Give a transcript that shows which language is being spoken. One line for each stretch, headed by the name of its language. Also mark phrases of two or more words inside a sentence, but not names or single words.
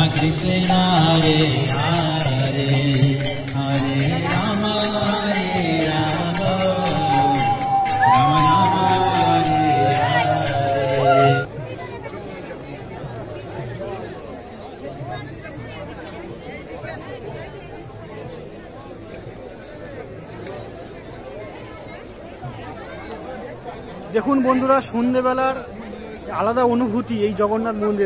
Sanskrit: कृष्ण, हरे हरे, हरे राम, हरे राम, राम राम, हरे हरे.
Bangla: দেখুন বন্ধুরা, সন্ধ্যেবেলার আলাদা অনুভূতি এই জগন্নাথ মন্দিরে।